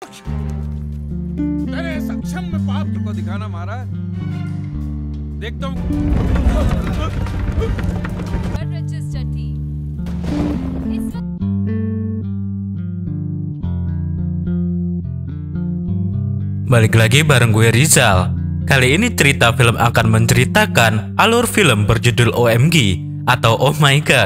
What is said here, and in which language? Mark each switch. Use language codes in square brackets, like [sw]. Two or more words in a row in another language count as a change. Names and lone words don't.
[hi] तेरे सक्षम में पाप को दिखाना महाराज। देखता हूँ। [id] Balik lagi bareng gue Rizal. Kali ini cerita film akan menceritakan alur film berjudul OMG atau Oh My God.